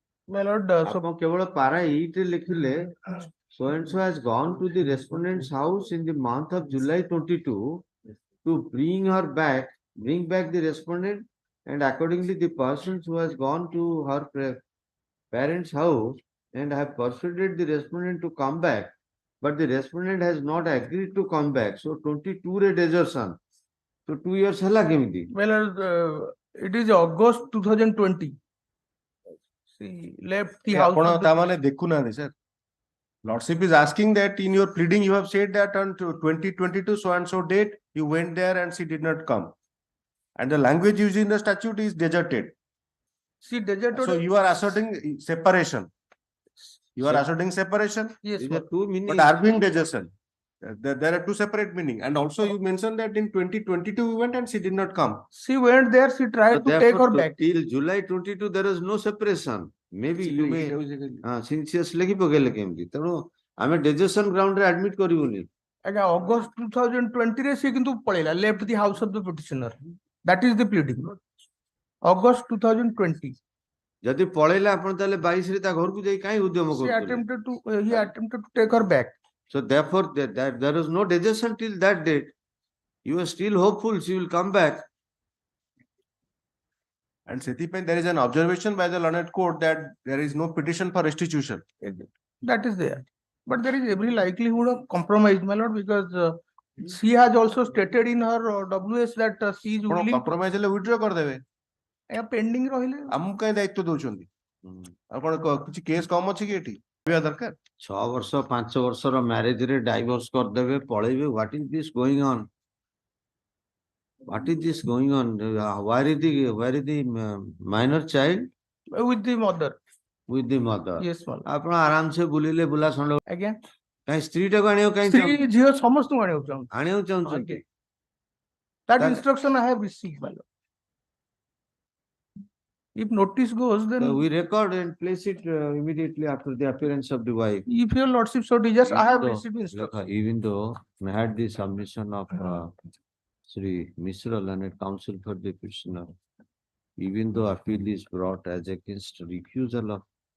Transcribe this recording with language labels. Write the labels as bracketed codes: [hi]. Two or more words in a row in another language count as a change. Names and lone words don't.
[en] My lord, so [or] ଆପଣ କେବଳ ପାରା 8 ରେ ଲେଖିଲେ [en] so and so has gone to the respondent's house in the month of July 22 to bring back the respondent, and accordingly the persons who has gone to her parents' house and have persuaded the respondent to come back, but the respondent has not agreed to come back. [or] So 22 re desertion. So 2 years hala kemiti? [en] my lord, it is August 2020. She left the house. [or] ଆପଣ [en] of the- [or] ତାମାନେ ଦେଖୁନାହାନ୍ତି sir. [en] Lordship is asking that in your pleading you have said that on 2022 so and so date you went there and she did not come. And the language used in the statute is deserted. She deserted. So you are asserting separation. You are asserting separation, Yes, These my are two meanings. but arguing desertion. There are two separate meaning. And also you mentioned that in 2022 we went and she did not come. She went there, she tried to take Therefore, her back. till July 22 there is no separation. Maybe you may since [or] ଲେଖି ପକେଇଲେ କେମିତି? ତେଣୁ ଆମେ [en] desertion ground [or] ରେ admit କରିବୁନି. Again, August 2020 ରେ ସେ କିନ୍ତୁ ପଳେଇଲା, [en] left the house of the petitioner. That is the pleading. August 2020. [or] ଯଦି ପଳେଇଲା ଆପଣ ତାହେଲେ 22 ରେ ତା ଘରକୁ ଯାଇ କାହିଁ ଉଦ୍ୟମ [en] He [or] କରୁଥିଲେ? [en] attempted to take her back. So therefore there is no desertion till that date. You are still hopeful she will come back. And ସେଥିପାଇଁ there is an observation by the learned court that there is no petition for restitution. That is there. But there is every likelihood of compromise, my lord, because she has also stated in her WS that she is [or] ଆପଣ [en] willing to [or] compromise ହେଲେ withdraw କରିଦେବେ. pending ରହିଲେ। ଆମକୁ କାହିଁ ଦାୟିତ୍ୱ ଦଉଛନ୍ତି? ଆଉ କଣ କିଛି କେସ୍ କମ ଅଛି କି ଏଠି? କହିବା ଦରକାର। 6 ବର୍ଷ 5 ବର୍ଷର ମ୍ୟାରେଜ ରେ ଡାଇଭୋର୍ସ କରିଦେବେ ପଳେଇବେ. [en] What is this going on? What is this going on? Where is the minor child? With the mother. With the mother. Yes, my lord. [or] ଆପଣ ଆରାମ ସେ ବୁଲିଲେ ବୁଲା ଷଣ୍ଢ ଆଜ୍ଞା। କାହିଁ ସ୍ତ୍ରୀଟାକୁ ଆଣିବାକୁ କାହିଁ ସ୍ତ୍ରୀ ଝିଅ ସମସ୍ତଙ୍କୁ ଆଣିବାକୁ ଚାହୁଁଛି। ଆଣିବାକୁ ଚାହୁଁଛନ୍ତି? ଆଜ୍ଞା। That [en] That- instruction I have received, my lord. If notice goes, then So we record and place it immediately after the appearance of the wife. if your lordship so desires, I have So, received instruction. Even though I had the submission of Sri Mishra Learned Counsel for the petitioner, even though appeal is brought as against recusal of